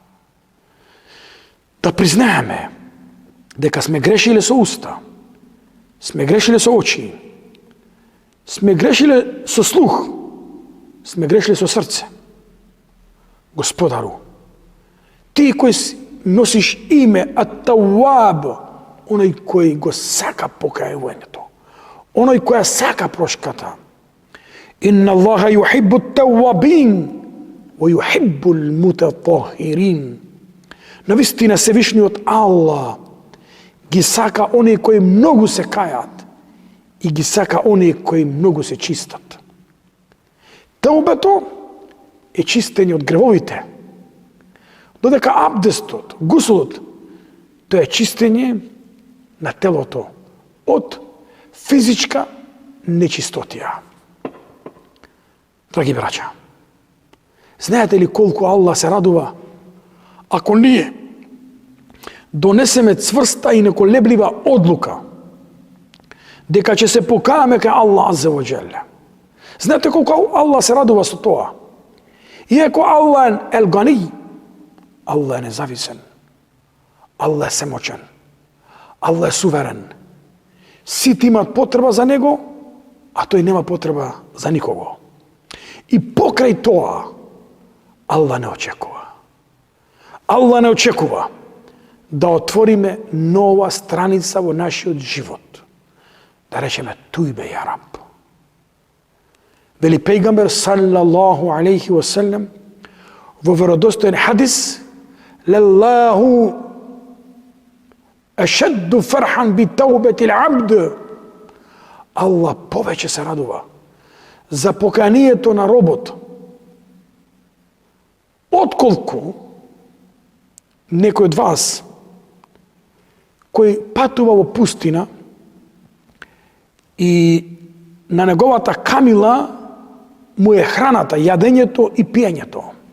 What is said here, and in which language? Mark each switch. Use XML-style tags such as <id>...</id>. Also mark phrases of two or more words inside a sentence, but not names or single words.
<mk>Да признаеме дека сме грешиле со уста, сме грешиле со очи, сме грешиле со слух, сме грешиле со срце. Господару, ти кој носиш име Ат-Тауаб, оној кој го сака покајувањето, оној која сака прошката.</mk> <ar>إن الله يحب التوابين ويحب المتطهرين.</ar> <mk>Навистина Севишниот Аллах ги сака оние кои многу се кајат и ги сака оние кои многу се чистат. Таубето е чистење од гревовите, додека абдестот, гусулот, тоа е чистење на телото од физичка нечистотија. Драги браќа, знаете ли колку Аллах се радува ако ние донесеме цврста и неколеблива одлука дека ќе се покајаме кај Аллах</mk> <ar>عز وجل.</ar> <mk>Знаете колку Аллах се радува со тоа? Иако Аллах е ел-гани, Аллах е независен, Аллах е семочен, Аллах е суверен. Сите имат потреба за Него, а тој нема потреба за никого. И покрај тоа, Аллах не очекува. Аллах не очекува да отвориме нова страница во нашиот живот. Да речеме,</mk> <ar>تبت يا رب.</ar> <mk>Вели пејгамбер</mk> <ar>صلى الله عليه وسلم</ar> <mk>во веродостоен хадис,</mk> <ar>لله أشد فرحا بتوبة العبد.</ar> <mk>Аллах повеќе се радува за поканието на робот, отколку некој од вас кој патува во пустина и на неговата камила му е храната, јадењето и пиењето.</mk>